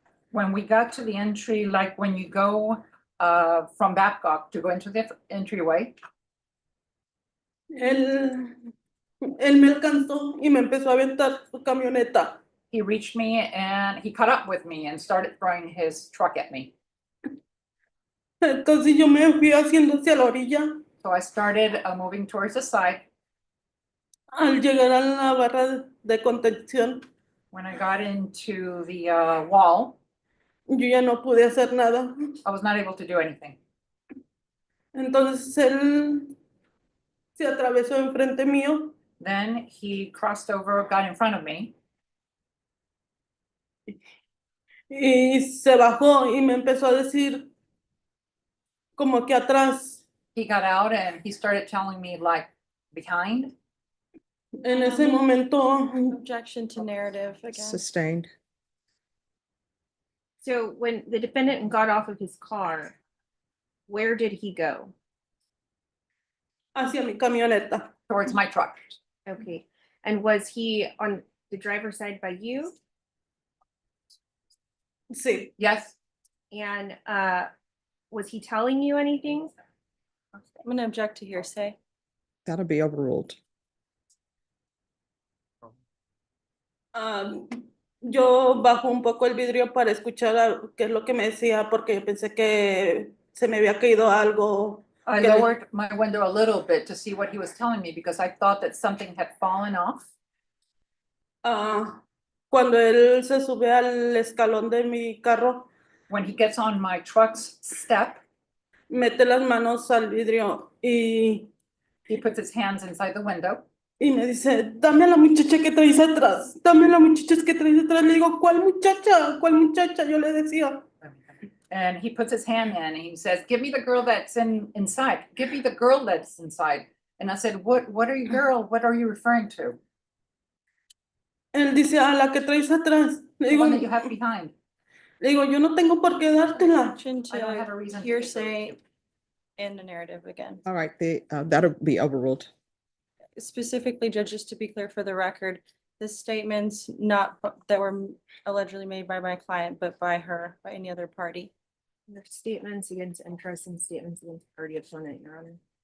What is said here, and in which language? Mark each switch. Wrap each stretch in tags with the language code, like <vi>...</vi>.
<en>When we got to the entry, like when you go from Babcock to go into the entryway,</en> <es>él me alcanzó y me empezó a aventar su camioneta.</es> <en>he reached me and he caught up with me and started throwing his truck at me.</en> <es>Entonces yo me fui haciendo hacia la orilla.</es> <en>So I started moving towards the side.</en> <es>Al llegar a la barra de contención,</es> <en>When I got into the wall,</en> <es>yo ya no pude hacer nada.</es> <en>I was not able to do anything.</en> <es>Entonces él se atravesó enfrente mío</es> <en>Then he crossed over, got in front of me,</en> <es>y se bajó y me empezó a decir como que atrás.</es> <en>he got out and he started telling me like behind.</en> <es>En ese momento</es> <en>Objection to narrative again. Sustained. So when the defendant got off of his car, where did he go?</en> <es>Hacia mi camioneta.</es> <en>Towards my truck. Okay, and was he on the driver's side by you?</en> <es>Sí.</es> <en>Yes, And was he telling you anything? I'm gonna object to hearsay. That'll be overruled.</en> <es>Yo bajo un poco el vidrio para escuchar qué es lo que me decía porque yo pensé que se me había caído algo.</es> <en>I</en> <es>que le-</es> <en>lowered my window a little bit to see what he was telling me because I thought that something had fallen off.</en> <es>Cuando él se sube al escalón de mi carro,</es> <en>When he gets on my truck's step,</en> <es>mete las manos al vidrio</es> <en>he puts his hands inside the window.</en> <es>y me dice, dame a la muchacha que traes atrás, dame a la muchacha que traes atrás. Le digo, ¿cuál muchacha? ¿Cuál muchacha? Yo le decía.</es> <en>And he puts his hand in and he says, give me the girl that's inside. Give me the girl that's inside. And I said, what are you, girl? What are you referring to?</en> <es>Él dice, a la que traes atrás.</es> <en>The one that you have behind.</en> <es>Le digo, yo no tengo por qué dártela.</es> <en>Objection I don't have to a reason to hearsay and a narrative again. All right, that'll be overruled. Specifically, Judge, just to be clear for the record, the statements not that were allegedly made by my client, but by her, by any other party. There's statements against interest and statements against party opponent, Your Honor.</en>